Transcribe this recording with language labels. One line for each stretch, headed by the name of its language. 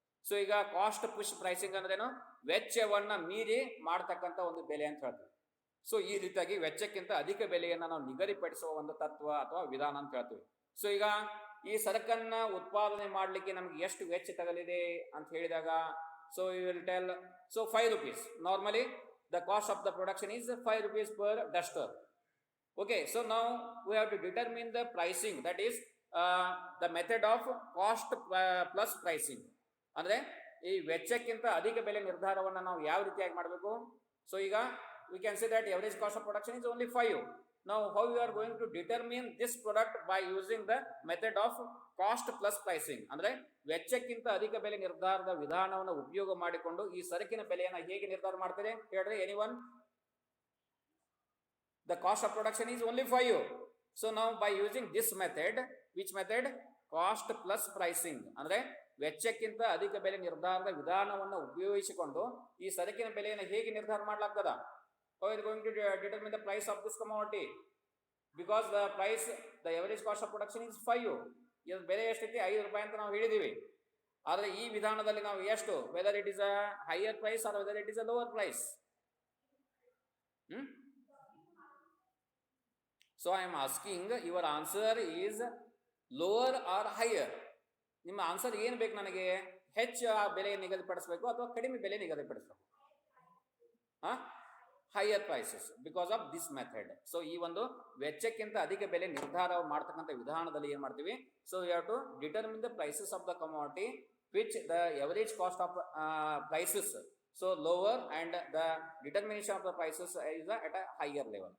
Kannada: So ಈಗ cost push pricing ಅಂದ್ರೇನು, ವೆಚ್ಚವನ್ನ ಮೀರಿ ಮಾಡ್ತಕ್ಕಂಥ ಒಂದು ಬೆಲೆ ಅಂತ ಹೇಳ್ತೀವಿ. ಸೊ ಈ ರೀತಿಯಾಗಿ ವೆಚ್ಚಕ್ಕಿಂತ ಅಧಿಕ ಬೆಲೆಯನ್ನ ನಾವು ನಿಗದಿಪಡಿಸುವ ಒಂದು ತತ್ವ ಅಥವಾ ವಿಧಾನ ಅಂತ ಹೇಳ್ತೀವಿ. ಸೊ ಈಗ ಈ ಸರಕನ್ನ ಉತ್ಪಾದನೆ ಮಾಡ್ಲಿಕ್ಕೆ ನಮ್ಗೆ ಎಷ್ಟು ವೆಚ್ಚ ತಗಲಿದೆ ಅಂತ ಹೇಳಿದಾಗ,
English: So you will tell, so 5 rupees. Normally the cost of the production is 5 rupees per duster. Okay, so now we have to determine the pricing, that is the method of cost plus pricing.
Kannada: ಅಂದ್ರೆ ಈ ವೆಚ್ಚಕ್ಕಿಂತ ಅಧಿಕ ಬೆಲೆ ನಿರ್ಧಾರವನ್ನು ನಾವು ಯಾವ ರೀತಿಯಾಗಿ ಮಾಡಬೇಕು?
English: So ಈಗ we can say that average cost of production is only 5. Now how you are going to determine this product by using the method of cost plus pricing?
Kannada: ಅಂದ್ರೆ ವೆಚ್ಚಕ್ಕಿಂತ ಅಧಿಕ ಬೆಲೆ ನಿರ್ಧಾರದ ವಿಧಾನವನ್ನು ಉಪಯೋಗ ಮಾಡಿಕೊಂಡು ಈ ಸರಕಿನ ಬೆಲೆಯನ್ನು ಹೇಗೆ ನಿರ್ಧಾರ ಮಾಡ್ತಾರೆ ಹೇಳ್ರಿ?
English: Anyone? The cost of production is only 5. So now by using this method, which method? Cost plus pricing.
Kannada: ಅಂದ್ರೆ ವೆಚ್ಚಕ್ಕಿಂತ ಅಧಿಕ ಬೆಲೆ ನಿರ್ಧಾರದ ವಿಧಾನವನ್ನು ಉಪಯೋಗಿಸಿಕೊಂಡು ಈ ಸರಕಿನ ಬೆಲೆಯನ್ನು ಹೇಗೆ ನಿರ್ಧಾರ ಮಾಡಲಾಗ್ತದ?
English: How are you going to determine the price of this commodity? Because the price, the average cost of production is 5.
Kannada: ಇದು ಬೆಲೆ ಎಷ್ಟೈತಿ? 5 ರೂಪಾಯಿ ಅಂತ ನಾವು ಹೇಳಿದೀವಿ. ಆದರೆ ಈ ವಿಧಾನದಲ್ಲಿ ನಾವು ಎಷ್ಟು,
English: Whether it is a higher price or whether it is a lower price? So I am asking, your answer is lower or higher?
Kannada: ನಿಮ್ಮ ಆನ್ಸರ್ ಏನು ಬೇಕು ನನಗೆ? ಹೆಚ್ಚು ಬೆಲೆ ನಿಗದಿಪಡಿಸಬೇಕು ಅಥವಾ ಕಡಿಮೆ ಬೆಲೆ ನಿಗದಿಪಡಿಸಬೇಕು?
English: Higher prices because of this method.
Kannada: So ಈ ಒಂದು ವೆಚ್ಚಕ್ಕಿಂತ ಅಧಿಕ ಬೆಲೆ ನಿರ್ಧಾರ ಮಾಡ್ತಕ್ಕಂಥ ವಿಧಾನದಲ್ಲಿ ಏನ್ ಮಾಡ್ತೀವಿ?
English: So you have to determine the prices of the commodity which the average cost of prices so lower and the determination of the prices is at a higher level.